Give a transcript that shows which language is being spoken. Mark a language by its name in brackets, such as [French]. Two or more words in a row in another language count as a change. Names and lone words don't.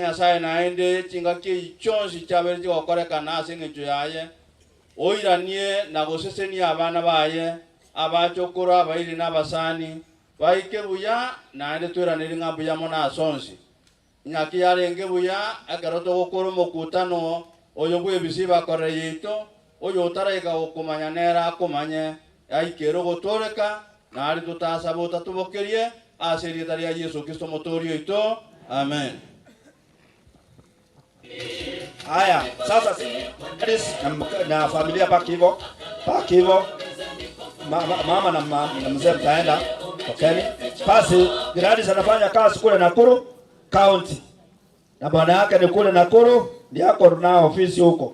[Gusii] Nyasaye naende chingaki chionsi chabere chigokorekana ase eng'encho yaye oiranie na gosesenia abana baye abachokora abairi n'abasani baike buya naende twiranire ng'ambuya mona asonsi nyaki yarenge buya ekero togokora omokutano oyo bwa ebisi bakorere yaito oyo otaraika gokomanya nera akomanye aikere ogotoreka nari tutasaba otatubokerie ase erieta ria Yesu Kristo motori oito amen. [Swahili] Haya, sasa na familia paki hivyo mama na mzee mtaenda okay. Basi Gladys anafanya kazi kule Nakuru County na bwana yake ni kule Nakuru, ndio ako na ofisi huko.